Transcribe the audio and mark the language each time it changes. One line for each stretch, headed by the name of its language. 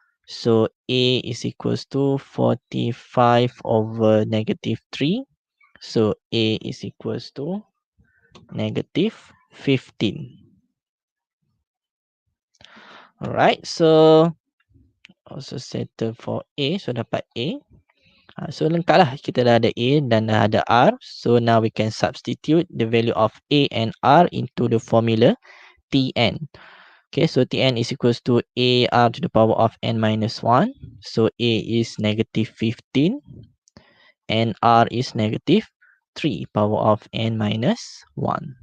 English: So A is equals to 45 over negative 3. So A is equals to negative 15. Alright, so also settle for A.
Malay: So dapat A. So lengkap lah, kita dah ada A dan dah ada R.
English: So now we can substitute the value of A and R into the formula Tn. Okay, so Tn is equals to AR to the power of n minus 1. So A is negative 15 and R is negative 3 power of n minus 1.